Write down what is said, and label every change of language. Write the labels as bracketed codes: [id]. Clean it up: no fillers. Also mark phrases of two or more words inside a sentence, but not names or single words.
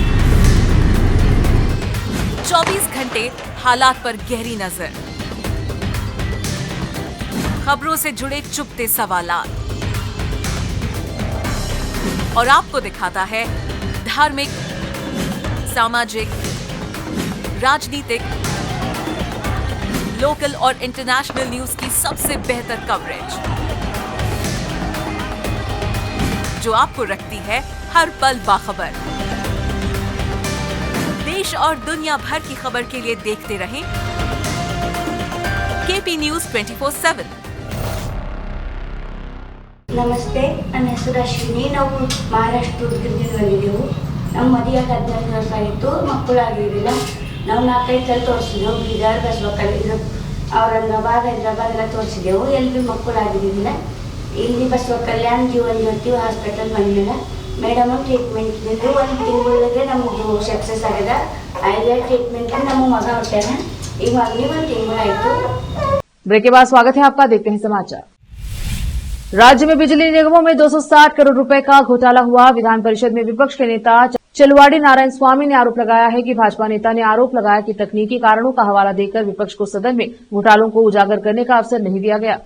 [hi] 24 घंटे हालात पर गहरी नजर, खबरों से जुड़े चुपते सवालात और आपको दिखाता है धार्मिक, सामाजिक, राजनीतिक, लोकल और [en] international news [hi] की सबसे बेहतर कवरेज जो आपको रखती है हर पल बाखबर। देश और दुनिया भर की खबर के लिए देखते रहें केपी न्यूज 24/7। [kn] ನಮಸ್ತೆ, ನನ್ನ ಹೆಸರು ಅಶ್ವಿನಿ. ನಾವು ಮಹಾರಾಷ್ಟ್ರ ಉದ್ಗಿಂದಿಂದ ಬಂದಿದ್ದೆವು. ನಮ್ಮ ಮದುವೆಗೆ 18 ವರ್ಷ ಆಯಿತು, ಮಕ್ಕಳಾಗಿರಲಿಲ್ಲ. ನಾವು 4-5 ಸಲ ತೋರಿಸಿದೆವು, ಬೀದರ್, ಬಸವಕಲ್ಯಾಣ, ಔರಂಗಾಬಾದ್, ಹೈದರಾಬಾದ್ ಎಲ್ಲ ತೋರಿಸಿದೆವು. ಎಲ್ಲಿ ಮಕ್ಕಳಾಗಿರಲಿಲ್ಲ. ಇಲ್ಲಿ ಬಸವಕಲ್ಯಾಣ ಜೀವನ್ ಜ್ಯೋತಿ ಹಾಸ್ಪಿಟಲ್ ಬಂದಿಲ್ಲ. [en] madam treatment [kn] ಇದ್ದಿದ್ದು 1 ತಿಂಗಳಿಗೆ ನಮ್ಮದು ಸಕ್ಸಸ್ ಆಗಿದೆ. ಐದೇ ಟ್ರೀಟ್ಮೆಂಟ್ ನಮ್ಮ ಮಗ ಹೊಟ್ಟಾನ. ಈಗ ಮಗನಿಗೆ 1 ತಿಂಗಳಾಯಿತು। [hi] ब्रेक के बाद स्वागत है आपका, देखते हैं समाचार। राज्य में बिजली निगमों में 260 करोड़ रुपए का घोटाला हुआ। विधान परिषद में विपक्ष के नेता चलवाड़ी नारायण स्वामी ने आरोप लगाया है कि भाजपा नेता ने आरोप लगाया कि तकनीकी कारणों का हवाला देकर विपक्ष को सदन में घोटालों को उजागर करने का अवसर नहीं दिया गया।